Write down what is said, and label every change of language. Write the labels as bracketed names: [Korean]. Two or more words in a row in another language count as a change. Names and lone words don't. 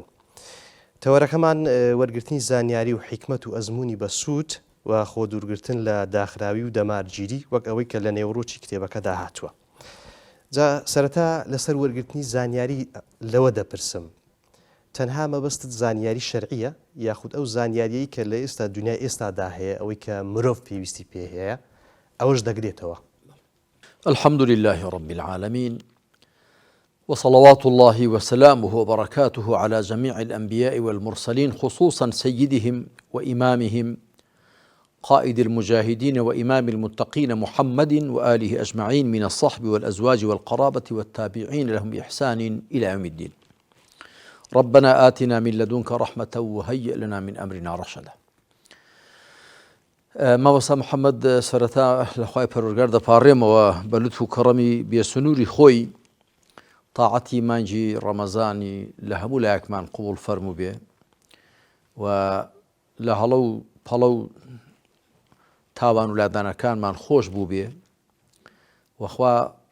[Central Kurdish] تەوەرەکەمان وەرگرتنی زانیاری و حیکمەت و ئەزموونی بە سوود و خۆ دوورگرتن لە داخراوی و دەمارگیری وەک ئەوەی کە لە نێوڕۆکی کتێبەکەدا هاتووە. جا سەرەتا لەسەر وەرگرتنی زانیاری لەوە دەپرسم، تەنها مەبەستت زانیاری شەرعیە یاخود ئەو زانیاریەی کە لە ئێستا دنیای ئێستادا هەیە ئەوەی کە مرۆڤ پێویستی پێ هەیە ئەوەش دەگرێتەوە؟ [Arabic] الحمد لله رب العالمين وصلوات الله وسلامه وبركاته على جميع الأنبياء والمرسلين، خصوصا سيدهم وإمامهم قائد المجاهدين وإمام المتقين محمد وآله أجمعين من الصحب والأزواج والقرابة والتابعين لهم بإحسان إلى يوم الدين. ربنا آتنا من لدنك رحمة وهيئ لنا من أمرنا رشدا. [Central Kurdish] مامۆستا محەممەد، سەرەتا لە خوای پەروەردگار دەپاڕێمەوە بە لوتف و کەڕەمی بێسنووری خۆی تاعەتی مانگی ڕەمەزانی لە هەموو لایەکمان قبوڵ فەرموو بێ و لە هەڵە و پەڵە و تاوان و لادانەکانمان خۆش بوو بێ وەخوا